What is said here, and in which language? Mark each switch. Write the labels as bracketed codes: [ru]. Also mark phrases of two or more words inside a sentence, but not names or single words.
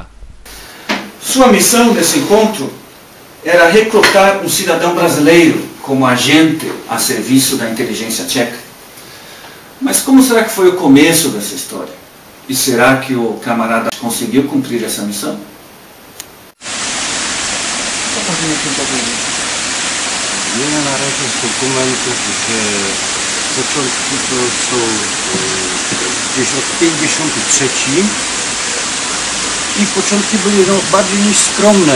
[pt] Sua missão nesse encontro era recrutar um cidadão brasileiro como agente a serviço da inteligência tcheca. Mas como será que foi o começo dessa história? E será que o camarada conseguiu cumprir essa missão? [pl] Wiele na razie z dokumentów, że początki to są gdzieś od 53 i początki były bardziej niż skromne.